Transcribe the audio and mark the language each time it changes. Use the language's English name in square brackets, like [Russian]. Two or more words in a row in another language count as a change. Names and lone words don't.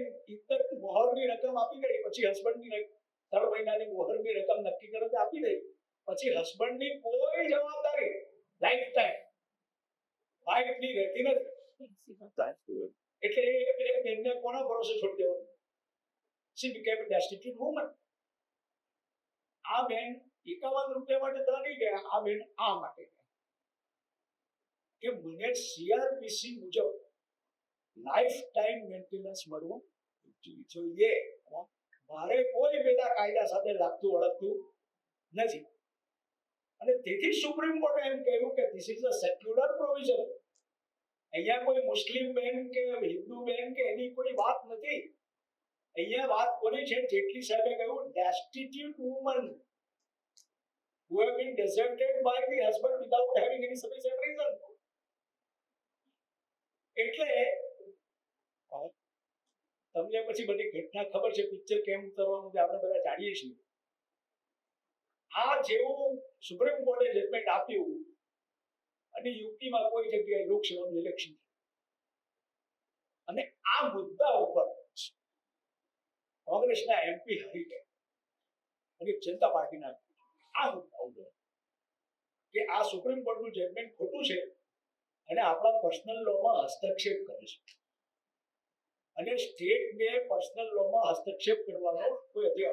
[Gujarati] ઇતર મોહરની રકમ આપી ગઈ, પછી હસબન્ડની 3 મહિનાની મોહરની રકમ નક્કી કરે આપી દઈ, પછી હસબન્ડની કોઈ જવાબદારી [English] life time [Gujarati] વાઇફની રહેતી નથી. એટલે એમને કોના ભરોસે છોડી દેવાનું? [English] She became a destitute woman. [Gujarati] આ બેન 51 રૂપિયા માટે ત્યાં નહીં ગયા, આ બેન આ માટે ગયા કે મને CRPC મુજબ [English] life time maintenance [Gujarati] મળવું જોઈએ. મારે કોઈ બેટા કાયદા સાથે લાગતું વળગતું નથી. અને તેથી સુપ્રીમ કોર્ટે એમ કહ્યું કે [English] this is a secular provision. [Gujarati] અહીંયા કોઈ મુસ્લિમ બેન કે હિન્દુ બેન કે એની કોઈ વાત નથી. અહીંયા વાત કોની છે? જેટલી સાહેબે કહ્યું [English] destitute woman who have been deserted by the husband without having any sufficient reason. [Gujarati] એટલે તમને પછી બધી ઘટના ખબર છે, પિક્ચર કેમ ઉતરવાનું છે આપણે બધા જાણીએ છીએ. આ જેવું સુપ્રીમ કોર્ટે જજમેન્ટ આપ્યું અને યુપીમાં કોઈ જગ્યાએ લોકસભાનું ઇલેક્શન અને આ મુદ્દા ઉપર કોંગ્રેસના MP હારી ગયા અને જનતા પાર્ટીના આ મુદ્દા ઉપર કે આ સુપ્રીમ કોર્ટનું જજમેન્ટ ખોટું છે અને આપણા પર્સનલ લોમાં હસ્તક્ષેપ કરે છે અને સ્ટેટને પર્સનલ લોમાં હસ્તક્ષેપ કરવાનો કોઈ અધિકાર.